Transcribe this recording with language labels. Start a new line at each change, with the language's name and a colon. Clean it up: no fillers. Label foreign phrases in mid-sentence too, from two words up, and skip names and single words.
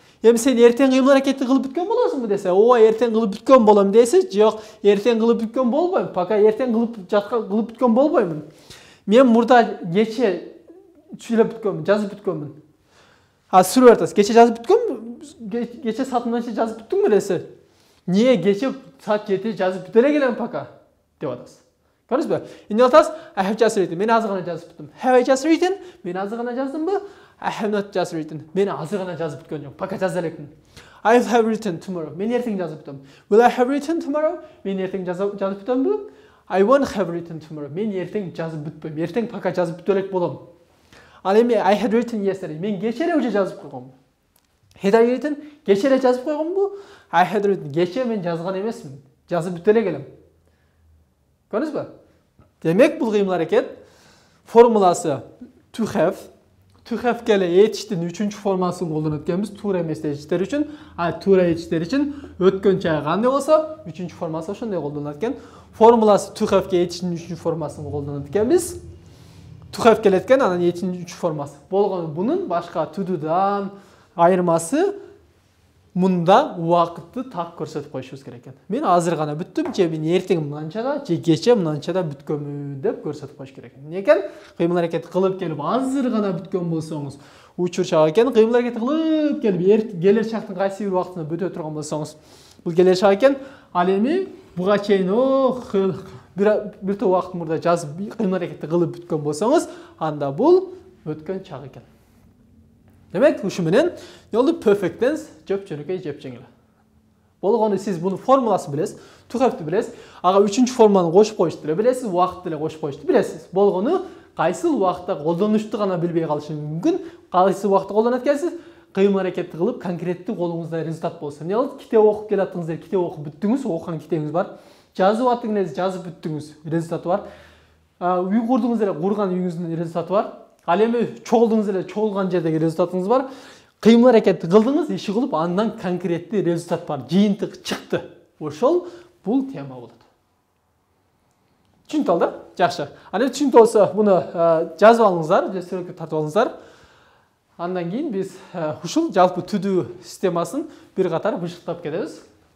Kyrgyz: Эми сен эртең кыймыл аракетти кылып бүткөн болосуңбу десе, ооба эртең кылып бүткөн болом дейсиз, жок, эртең кылып бүткөн болбойм, пока эртең кылып бүткөн болбоймун. Мен мурда кече сүйлөп бүткөнмүн, жазып бүткөнмүн. Суроо айтасыз, кече жазып бүткөнмү? Кече саат мынча жазып бүттүңбү десе, не кече саат 7 жазып бүтө элем пока деп атасыз. Көрдүңүзбү? Эмне атасыз?
English: I have just written.
Kyrgyz: Мен азыр гана жазып бүттүм.
English: Have I just written?
Kyrgyz: Мен азыр гана жаздымбы?
English: I have not just written.
Kyrgyz: Мен азыр гана жазып бүткөн жок. Пока жаза элекмин.
English: I will have written tomorrow.
Kyrgyz: Мен эртең жазып бүтөм.
English: Will I have written tomorrow?
Kyrgyz: Мен эртең жазып бүтөмбү?
English: I won't have written tomorrow.
Kyrgyz: Мен эртең жазып бүтпөйм. Эртең пока жазып бүтө элек болом. Ал эми
English: I had written yesterday.
Kyrgyz: Мен кече эле уже жазып койгоммун.
English: Had I written?
Kyrgyz: Кече эле жазып койгоммунбу?
English: I had written.
Kyrgyz: Кече мен жазган эмесмин. Жазып бүтө элек элем. Көрдүңүзбү? Демек бул кыймыл аракет формуласы
English: to have. To have
Kyrgyz: келе etиштин 3-чү формасын колдонот экенбиз туура эмес этиштер үчүн, туура этиштер үчүн өткөн чагы кандай болсо, 3-чү формасы ошондой колдонулат экен. Формуласы
English: to have
Kyrgyz: ке этиштин 3-чү формасын колдонот экенбиз.
English: To have
Kyrgyz: келет экен, анан этиштин 3-чү формасы. Болгону бунун башка
English: to do'дан
Kyrgyz: айырмасы мында убакытты так көрсөтүп коюшубуз керек экен. Мен азыр гана бүттүм, же мен эртең мынчада, же кече мынчада бүткөнмүн деп көрсөтүп коюш керек экен. Эмне экен? Кыймыл аракет кылып келип азыр гана бүткөн болсоңуз, учур чак экен. Кыймыл аракет кылып келип келер чактын кайсы бир убактында бүтө турган болсоңуз, бул келер чак экен. Ал эми буга чейин бир топ убакыт мурда жазып кыймыл аракетти кылып бүткөн болсоңуз, анда бул өткөн чак экен. Демек, ушу менен жолду
English: perfect tense
Kyrgyz: жөп-жөнөкөй жеп-жеңил. Болгону сиз буну формуласын билесиз,
English: to have
Kyrgyz: билесиз, ага үчүнчү формуланы кошуп коюшту деле билесиз, убакытты деле кошуп коюшту билесиз. Болгону кайсыл убакытта колдонушту гана билбей калышыңыз мүмкүн. Кайсы убакытта колдонот экенсиз? Кыймыл аракетти кылып, конкреттүү колуңузда результат болсо. Эмне болот? Китеп окуп келатсаңыз, китеп окуп бүттүңүз, окуган китебиңиз бар. Жазып аттыңыз, жазып бүттүңүз, результаты бар. Үй курдуңуз эле, курган үйүңүздүн результаты бар. Ал эми чогулдуңуз эле, чогулган жердеги результатыңыз бар. Кыймыл аракетти кылдыңыз, иши кылып, андан конкреттүү результат бар. Жыйынтык чыкты. Ошол бул тема болот. Түшүнүп алды? Жакшы. Аны түшүнүп болсо, буну жазып алыңыздар, же сүрөткө тартып алыңыздар. Андан кийин биз ушул жалпы
English: to do
Kyrgyz: системасын бир катар бышыктап кетебиз.